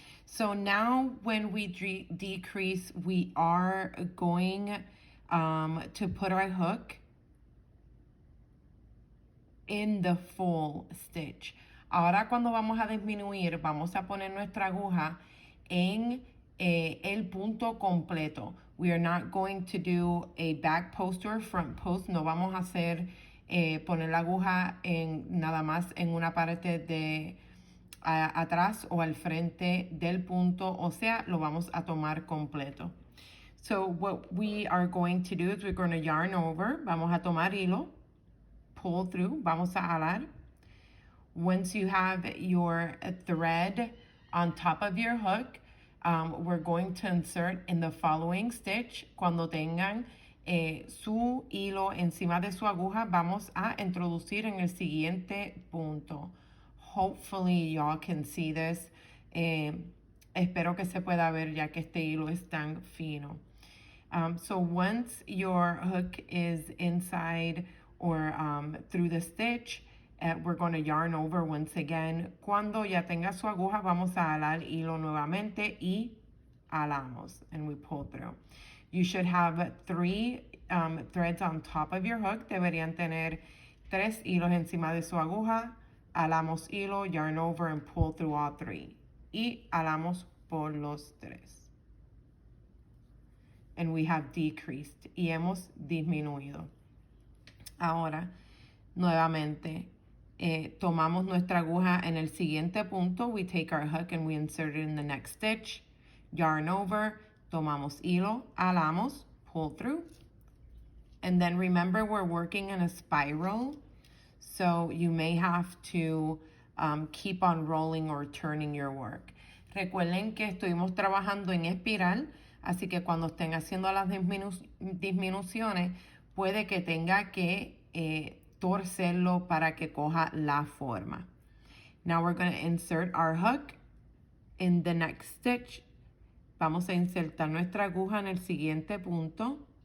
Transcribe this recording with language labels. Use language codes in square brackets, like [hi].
[en] So now when we decrease, we are going to put our hook in the full stitch. [es] Ahora cuando vamos a disminuir, vamos a poner nuestra aguja en el punto completo. [en] We are not going to do a back post or front post. [es] No vamos a hacer poner la aguja nada más en una parte de atrás o al frente del punto. O sea, lo vamos a tomar completo. [en] So what we are going to do is we're going to yarn over. [es] Vamos a tomar hilo. [en] Pull through. [es] Vamos a alar. [en] Once you have your thread on top of your hook, we're going to insert in the following stitch. [es] Cuando tengan su hilo encima de su aguja, vamos a introducir en el siguiente punto. [en] Hopefully y'all can see this. [es] Espero que se pueda ver ya que este hilo es tan fino. [en] So once your hook is inside or through the stitch, We're going to yarn over once again. [es] Cuando ya tenga su aguja, vamos a alar hilo nuevamente y alamos, [en] and we pull through. You should have 3 threads on top of your hook. [es] Deberían tener 3 hilos encima de su aguja. Alamos hilo, [en] yarn over, and pull through all 3. [es] Y alamos por los 3. [en] And we have decreased. [es] Y hemos disminuido. Ahora, nuevamente, tomamos nuestra aguja en el siguiente punto. [en] We take our hook and we insert it in the next stitch. Yarn over, [es] tomamos hilo, alamos, [en] pull through. And then remember, we're working in a spiral, so you may have to keep on rolling or turning your work. [es] Recuerden que estuvimos trabajando en espiral, así que cuando estén haciendo las disminuciones, puede que tenga que torcerlo para que coja la forma. [en] Now we're going to insert our hook in the next stitch. [es] Vamos a insertar nuestra aguja en el siguiente punto.